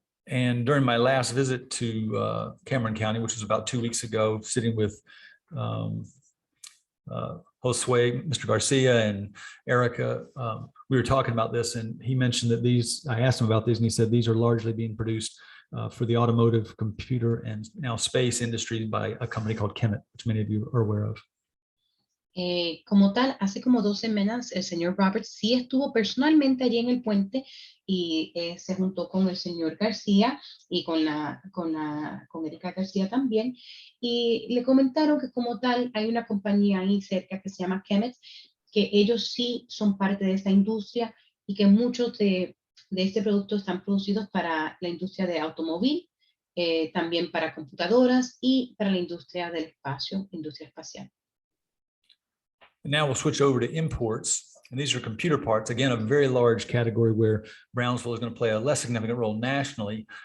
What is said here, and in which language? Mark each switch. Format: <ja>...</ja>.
<en>And during my last visit to Cameron County, which was about 2 weeks ago, sitting with Josue, Mr. Garcia, and Erica, we were talking about this, and he mentioned that I asked him about these, and he said these are largely being produced for the automotive, computer, and now space industry by a company called Kemet, which many of you are aware of.</en> <es>Como tal, hace como 2 semanas el señor Roberts sí estuvo personalmente allí en el puente y se juntó con el señor García y con Erika García también, y le comentaron que como tal hay una compañía ahí cerca que se llama Kemet, que ellos sí son parte de esta industria y que muchos de este producto están producidos para la industria de automóvil, también para computadoras y para la industria del espacio, industria espacial.</es> <en>And now we'll switch over to imports. And these are computer parts, again, a very large category where Brownsville is going to play a less significant role nationally.</en>